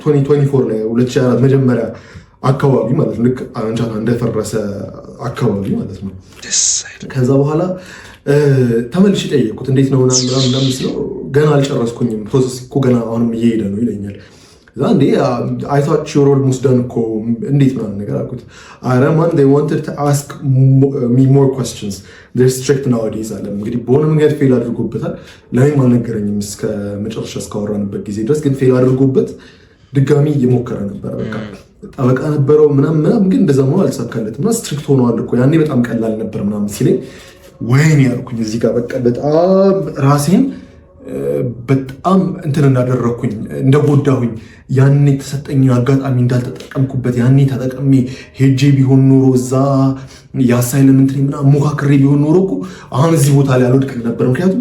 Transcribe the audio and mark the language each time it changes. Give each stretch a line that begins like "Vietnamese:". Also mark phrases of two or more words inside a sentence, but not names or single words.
Amharic: 2024 ላይ 2024 መጀመሪያ አካባቢ ማለት ነው፣ ልክ አረንቻታ እንደፈረሰ አካባቢ ማለት ነው። ከዛ በኋላ ተመልሼ ጠየቁት እንዴት ነው ምናምን ስለው ገና አልጨረስኩኝም ፕሮሰስ እኮ ገና አሁንም እየሄደ ነው ይለኛል። አንዴ
English: I thought you're almost done
Amharic: እኮ እንዴት ምናምን ነገር አልኩት። ኧረ ማን
English: they wanted to ask me more questions they're strict nowadays
Amharic: አለ። እንግዲህ በሆነ መንገድ ፌል አድርጎበታል። ለእኔም አልነገረኝም እስከ መጨረሻ እስካወራንበት ጊዜ ድረስ። ግን ፌል አድርጎበት ድጋሚ እየሞከረ ነበር። በቃ ጠበቃ ነበረው ምናምን ግን እንደዛ መሆን አልተሳካለትም እና ስትሪክት ሆነዋል እኮ ያኔ በጣም ቀላል ነበር ምናምን ሲለኝ ወይኔ ያልኩኝ እዚህ ጋር በቃ በጣም ራሴን በጣም እንትን እንዳደረኩኝ እንደጎዳሁኝ ያኔ የተሰጠኝ አጋጣሚ እንዳልተጠቀምኩበት ያኔ ተጠቅሜ ሄጄ ቢሆን ኖሮ እዛ የአሳይለም እንትን ምናምን ሞካክሬ ቢሆን ኖሮ እኮ አሁን እዚህ ቦታ ላይ አልወድቅም ነበር። ምክንያቱም